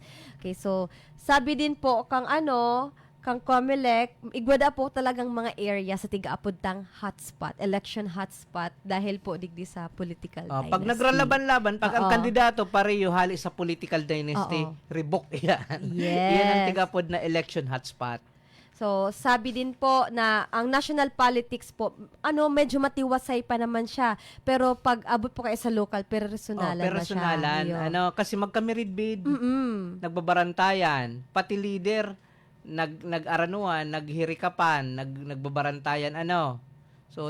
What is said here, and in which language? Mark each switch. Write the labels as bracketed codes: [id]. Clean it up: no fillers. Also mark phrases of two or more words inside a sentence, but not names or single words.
[bik] Okay, so sabi din po kang kang COMELEC, igwada po talagang mga area sa tiga-apod tang hotspot, [en] election hotspot, [bik] dahil po digdi sa [en] political dynasty. [bik] Pag nagralaban-laban, pag ang Oo. kandidato pareho hali sa [en] political dynasty, [bik] Oo. revoke yan. [en] Yes. [bik] Yan ang tiga-apod na [en] election hotspot. [bik] So, sabi din po na ang [en] national politics [bik] po, medyo matiwasay pa naman siya. Pero pag abot po kayo sa local, personalan na siya. Personalan. Yun. Kasi magkamirid bid, Mm-mm. nagbabarantayan, pati leader, nag-aranuan, naghirikapan, nagbabarantayan, So,